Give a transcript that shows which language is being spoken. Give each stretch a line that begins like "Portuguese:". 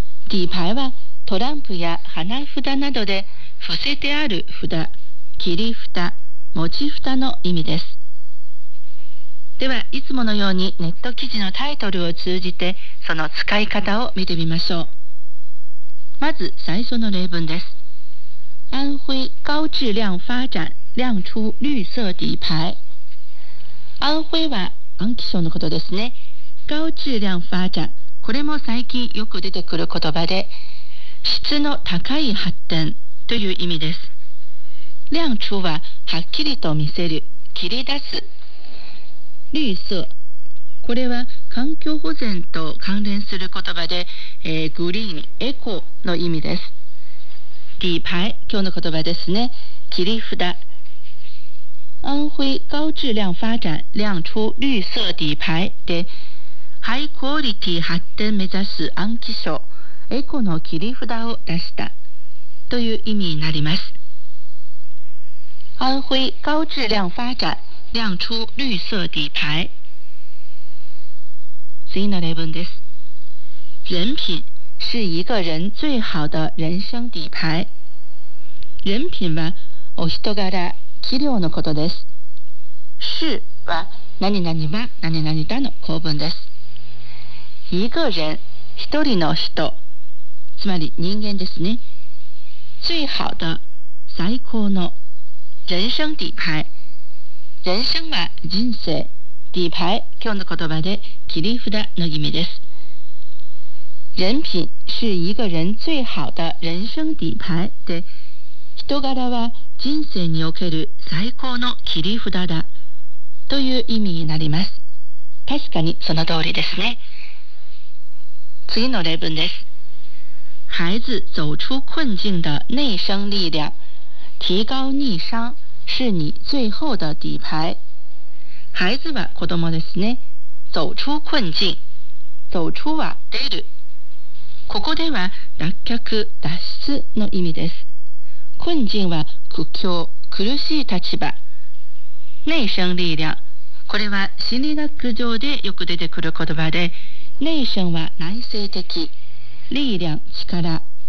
Japanese: 底牌はトランプや花札などで、伏せてある札、切り札、持ち札の意味です。ではいつものようにネット記事のタイトルを通じてその使い方を見てみましょう。まず最初の例文です。
Chinese: 安徽高质量发展亮出绿色底牌。
Japanese: 安徽は安徽省のことですね。高质量发展、これも最近よく出てくる言葉で、質の高い発展という意味です。亮出ははっきりと見せる、切り出す。绿色、これは環境保全と関連する言葉で、グリーン、エコの意味です。底牌、今日の言葉ですね、切り札。
Chinese: 安徽高质量发展亮出绿色底牌
Japanese: で、ハイクオリティ発展目指す安徽省、エコの切り札を出したという意味になります。
Chinese: 安徽高质量发展亮出绿色底牌。
Japanese: 次の例文です。
Chinese: 人品是一个人最好的人生底牌。
Japanese: 人品はお人柄、器量のことです。是は何々は何々だの構文です。一个人、一人の人、つまり人間ですね。最好的、最高の、人生底牌。人生は人生、底牌、今日の言葉で切り札の意味です。
Chinese: 人品是一个人最好的人生底牌
Japanese: で、人柄は人生における最高の切り札だという意味になります。確かにその通りですね。次の例文です。
Chinese: 孩子走出困境的内生力量提高逆商是你最后的底牌。
Japanese: 孩子は子供ですね。走出困境、走出は出る、ここでは脱却、脱出の意味です。困境は苦境、苦しい立場。内生力量、これは心理学上でよく出てくる言葉で、内生は内省的、力量、力。